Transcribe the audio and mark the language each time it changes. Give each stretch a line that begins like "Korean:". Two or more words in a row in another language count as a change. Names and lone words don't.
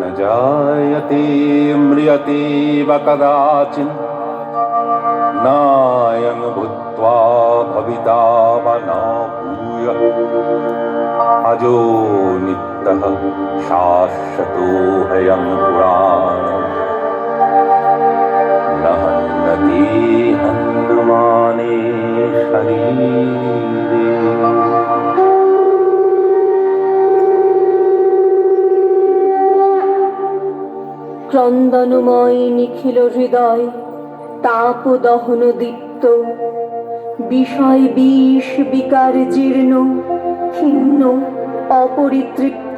Sanskrit: जायते म्रियते वा कदाचिन् नायं भूत्वा भविता वा न भूयः अजो नित्यः शाश्वतोऽयं पुराणः न हन्यते हन्यमाने शरीरे।
Bangla: ক্রন্দনময় নিখিল হৃদয় তাপ দহন দীপ্ত, বিষয় বিষ বিকার জীর্ণ ক্ষীণ অপরিতৃপ্ত।